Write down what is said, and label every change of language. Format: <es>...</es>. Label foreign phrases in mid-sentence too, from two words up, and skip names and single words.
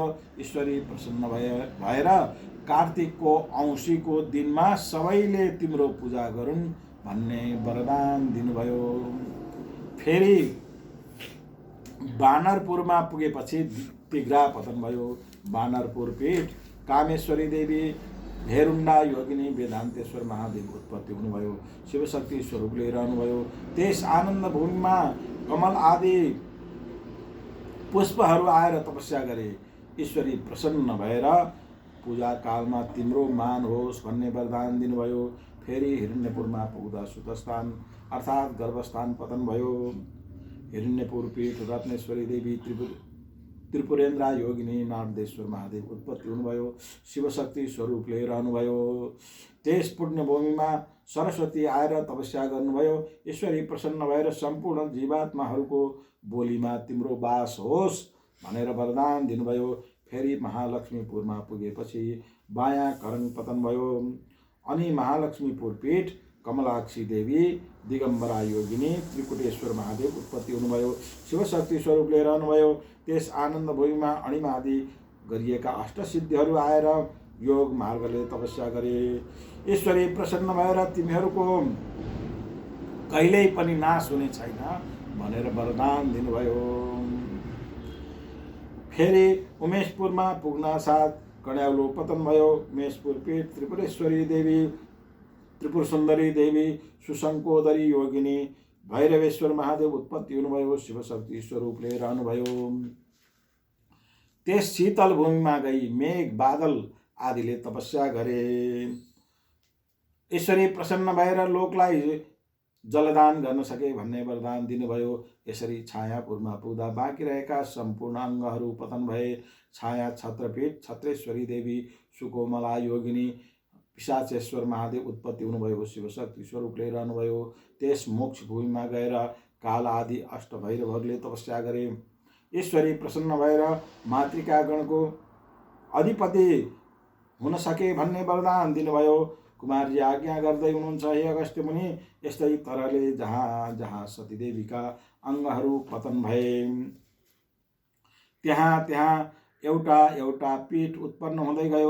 <ne>ईश्वरी प्रसन्न भएर कार्तिकको औँसीको दिनमा सबैले तिम्रो पूजा गरून् भन्ने वरदान दिनुभयो। फेरि बानरपुरमा पुगेपछि तिग्रा पतन भयो। बानरपुर पीठ कामेश्वरी देवी भेरुण्डा योगिनी वेदान्तेश्वर महादेव उत्पत्ति हुनुभयो। शिवशक्ति स्वरूपले रहनुभयो। त्यस आनन्द भूमिमा कमल आदि पुष्पहरू आएर तपस्या गरे। ईश्वरी प्रसन्न भएर पूजा कालमा तिम्रो मान होस् भन्ने वरदान दिनुभयो। फेरि हिरण्यपुरमा पुग्दा सुतस्थान अर्थात् गर्भस्थान पतन भयो। हिरण्यपुर पीठ रत्नेश्वरी देवी त्रिपुरेन्द्र योगिनी नारदेश्वर महादेव उत्पत्ति हुनुभयो। शिवशक्ति स्वरूपले रहनुभयो। त्यस पुण्यभूमिमा सरस्वती आएर तपस्या गर्नुभयो। ईश्वरी प्रसन्न भएर सम्पूर्ण जीवात्माहरूको बोलीमा तिम्रो वास होस् भनेर वरदान दिनुभयो। फेरि महालक्ष्मीपुरमा पुगेपछि बायाँ करङ पतन भयो। अनि महालक्ष्मीपुर पीठ कमलाक्षी देवी दिगम्बरा योगिनी त्रिकुटेश्वर महादेव उत्पत्ति हुनुभयो। शिवशक्ति स्वरूपले रहनुभयो। त्यस आनन्द भूमिमा अणिमा आदि गरिएका अष्टसिद्धिहरू आएर योग मार्गले तपस्या गरे। ईश्वरी प्रसन्न भएर तिमीहरूको कहिल्यै पनि नाश हुने छैन भनेर वरदान दिनुभयो। फेरि उमेशपुरमा पुग्नासाथ कड्याउलो पतन भयो। उमेशपुर पीठ त्रिपुरेश्वरी देवी त्रिपुर सुन्दरी देवी सुशङ्कोदरी योगिनी भैरवेश्वर महादेव उत्पत्ति हुनुभयो। शिवशक्ति स्वरूपले रहनुभयो। त्यस शीतल भूमिमा गई मेघ बादल आदिले तपस्या गरे। ईश्वरी प्रसन्न भएर लोकलाई जलदान गर्न सके भन्ने वरदान दिनुभयो। यसरी छायापुरमा पुग्दा बाँकी रहेका सम्पूर्ण अङ्गहरू पतन भए। छाया छत्रपीठ छत्रेश्वरी देवी सुकोमला योगिनी पिशाचेश्वर महादेव उत्पत्ति हुनुभयो। शिवशक्ति स्वरूपले रहनुभयो। त्यस मोक्ष भूमिमा गएर काल आदि अष्टभैरवहरूले तपस्या गरे। ईश्वरी प्रसन्न भएर मातृकागणको अधिपति हुन सके भन्ने वरदान दिनुभयो। कुमारजी आज्ञा गर्दै हुनुहुन्छ, हे अगस्त्य मुनि, यस्तै तरहले जहाँ जहाँ सतीदेवीका अङ्गहरू पतन भए त्यहाँ त्यहाँ एउटा एउटा पीठ उत्पन्न हुँदै गयो।</ne>